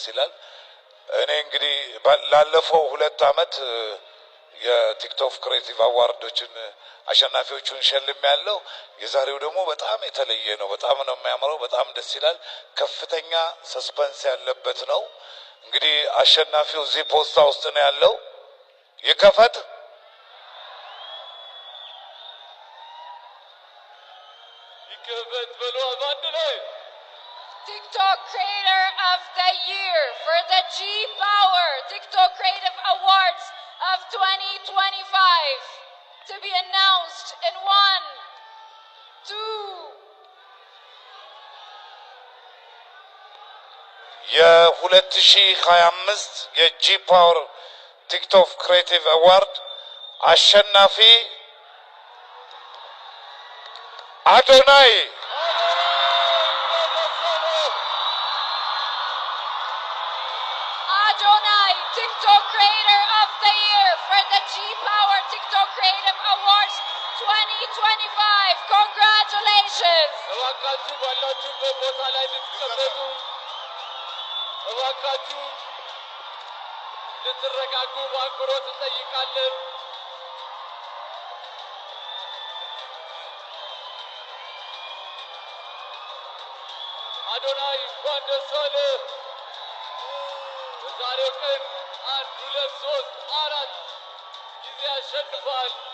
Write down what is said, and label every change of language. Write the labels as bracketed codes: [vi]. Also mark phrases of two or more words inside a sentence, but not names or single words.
[am] ይላል። እኔ እንግዲህ ላለፈው 2 ዓመት የቲክቶክ ክሬቲቭ አዋርዶችን አሸናፊዎቹን ሸልም ያለው የዛሬው ደግሞ በጣም የተለየ ነው። በጣም ነው የሚያምረው። በጣም ደስ ይላል። ከፍተኛ ሰስፐንስ ያለበት ነው። እንግዲህ አሸናፊው እዚህ ፖስታ ውስጥ ነው ያለው። ይከፈት። [en] TikTok Creator of the Year for the G Power TikTok Creative Awards of 2025 to be announced in 1, 2. [am] የ2025 የጂ ፓወር ቲክቶክ ክሬቲቭ አዋርድ አሸናፊ አዶናይ [en] TikTok Creator of the Year for the G Power TikTok Creative Awards 2025. Congratulations! [am] እባካችሁ ባላችሁበት ቦታ ላይ ልትቀመጡ፣ እባካችሁ ልትረጋጉ በአክብሮት እንጠይቃለን። አዶናይ እንኳን ደስ አለህ። በዛሬው ቀን 1 2 3 4 ጊዜ አሸንፏል።